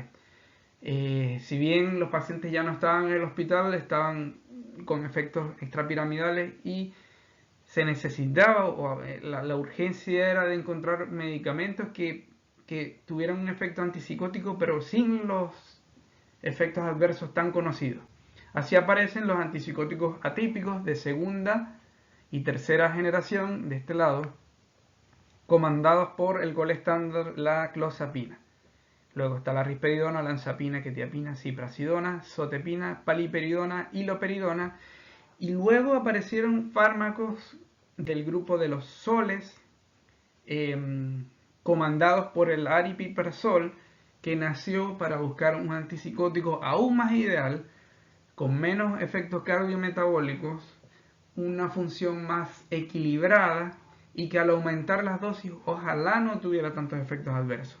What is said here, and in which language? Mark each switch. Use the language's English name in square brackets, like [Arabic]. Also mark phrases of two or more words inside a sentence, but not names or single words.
[Spanish] Si bien los pacientes ya no estaban en el hospital, estaban con efectos extrapiramidales y se necesitaba, la urgencia era de encontrar medicamentos que tuvieran un efecto antipsicótico, pero sin los efectos adversos tan conocidos. Así aparecen los antipsicóticos atípicos de segunda y tercera generación de este lado, comandados por el [English] gol estándar, [Spanish] la clozapina. Luego está la risperidona, olanzapina, quetiapina, ciprasidona, zotepina, paliperidona, hiloperidona. Y luego aparecieron fármacos del grupo de los soles, comandados por el aripiprazol, que nació para buscar un antipsicótico aún más ideal, con menos efectos cardiometabólicos, una función más equilibrada y que al aumentar las dosis ojalá no tuviera tantos efectos adversos.